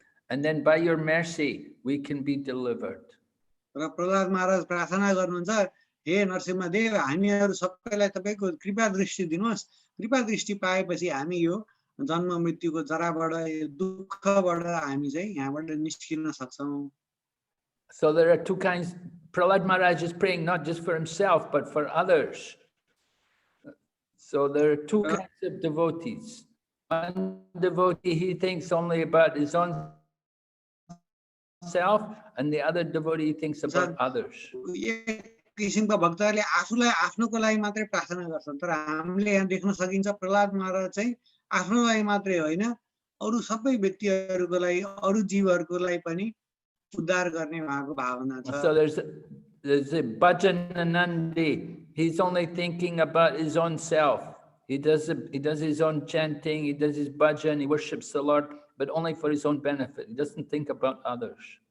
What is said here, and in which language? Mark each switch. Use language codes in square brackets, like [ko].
[en] And then by your mercy, we can be delivered. [ne] र प्रहलाद महाराज प्रार्थना गर्नुहुन्छ हे नरसिंहदेव हामीहरू सबैलाई तपाईको कृपा दृष्टि दिनुहोस् कृपा दृष्टि पाएपछि हामी यो जन्म मृत्युको जराबाट दुःखबाट हामी चाहिँ यहाँबाट निस्किन सक्छौं [en] So there are two kinds. Prahlad Maharaj is praying not just for himself, but for others. So there are two kinds of devotees. One devotee, he thinks only about his own self, and the other devotee thinks about others. [ne] किसिमका भक्तहरूले आफूलाई आफ्नोको लागि मात्रै प्रार्थना गर्छन् तर हामीले यहाँ देख्न सकिन्छ प्रहलाद महाराज चाहिँ आफ्नो लागि मात्रै होइन अरु सबै व्यक्तिहरूको लागि अरु जीवहरूको लागि पनि उद्धार गर्ने उहाँको भावना छ [en] So there's a Bhajananandi. He's only thinking about his own self. He does his own chanting, he does his bhajan, he worships the Lord, but only for his own benefit. He doesn't think about others.